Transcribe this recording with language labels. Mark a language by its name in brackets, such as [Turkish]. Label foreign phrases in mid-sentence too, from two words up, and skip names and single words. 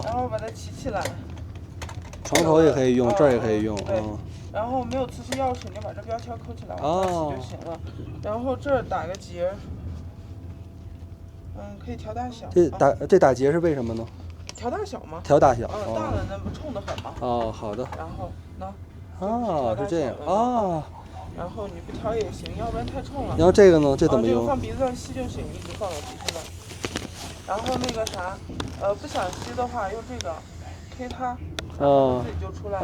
[Chinese] 然後把它齊起來。床頭也可以用，這兒也可以用。對。然後沒有磁吸鑰匙，你把這標籤扣起來，往下洗就行了。然後這兒打個結，可以調大小。這打結是為什麼呢？調大小嗎？調大小。大了那不衝得很嗎？哦，好的。然後呢？啊，是這樣啊。然後你不調也行，要不然太衝了。然後這個呢？這怎麼用？這個放鼻子上吸就行，一直放到鼻子上。然後那個啥，不想吸的話，用這個 K 它，自己就出來了。